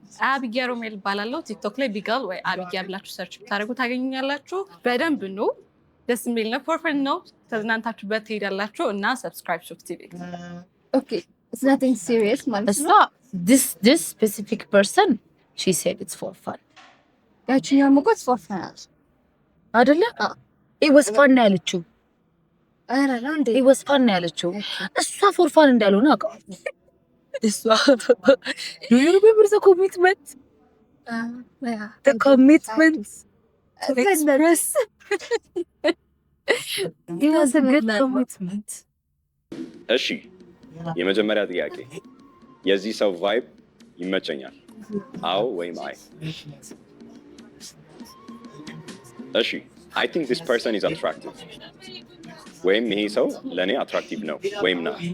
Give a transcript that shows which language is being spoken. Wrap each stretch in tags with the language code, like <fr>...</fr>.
<am>አቢጊያ ሮሜል እባላለሁ። ቲክቶክ ላይ ቢጋል ወይ አቢጊያ ብላችሁ ሰርች ብታደርጉ ታገኙኛላችሁ። በደንብ ነው ደስ የሚል ነው። ፎር ነው ተዝናንታችሁበት ትሄዳላችሁ እና ሰብስክራይብ ሾክ ቲቪ።</am> <en>ኦኬ it's nothing serious ማለት</en> <am>እሷ ነው።</am> <en>this specific person she said it's for fun</en> <am>ያቺኛው ሙቀት</am> <en>for fun</en> <am>አይደለ?</am> <en>it was fun ያለችው</en> <am>አረ ነው እንዴ? it was fun ያለችው እሷ for fun እንዳልሆነ አውቃለሁ። እሷ do you remember the commitment the commitment to express it was a good commitment. እሺ የመጀመሪያ ጥያቄ የዚህ ሰው ቫይብ ይመቸኛል? አዎ ወይም አይ?</am> <en>እሺ I think this person is attractive</en> <am>ወይም ይሄ ሰው ለኔ አትራክቲቭ ነው ወይም ና?</am>